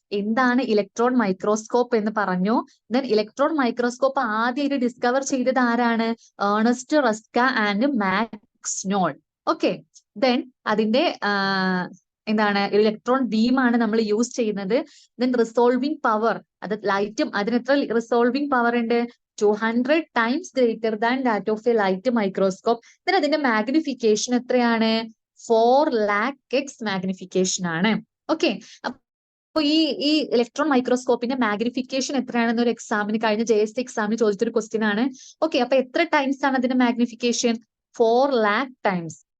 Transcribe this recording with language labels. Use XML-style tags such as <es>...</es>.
<ml>എന്താണ് electron microscope എന്ന് പറഞ്ഞു. ദെൻ ഇലക്ട്രോൺ മൈക്രോസ്കോപ്പ് ആദ്യമായിട്ട് ഡിസ്കവർ ചെയ്തത് ആരാണ്? Ernest റസ്ക and max Nol. Okay, then അതിന്റെ എന്താണ്? ഇലക്ട്രോൺ ബീം ആണ് നമ്മൾ യൂസ് ചെയ്യുന്നത്. ദെൻ റിസോൾവിംഗ് പവർ, അത് ലൈറ്റും അതിന് എത്ര റിസോൾവിംഗ് പവർ ഉണ്ട്?</ml> <en>200 times greater than that of a light microscope.</en> <ml>then അതിന്റെ മാഗ്നിഫിക്കേഷൻ എത്രയാണ്? 4 lakh x മാഗ്നിഫിക്കേഷൻ ആണ്. ഓക്കെ, അപ്പൊ ഈ ഇലക്ട്രോൺ മൈക്രോസ്കോപ്പിന്റെ മാഗ്നിഫിക്കേഷൻ എത്രയാണെന്ന് ഒരു എക്സാമിന് കഴിഞ്ഞ JST എക്സാമിന് ചോദിച്ചൊരു ക്വസ്റ്റ്യൻ ആണ്. ഓക്കെ, അപ്പൊ എത്ര ടൈംസ് ആണ് അതിന്റെ മാഗ്നിഫിക്കേഷൻ? 4 lakh times.</ml>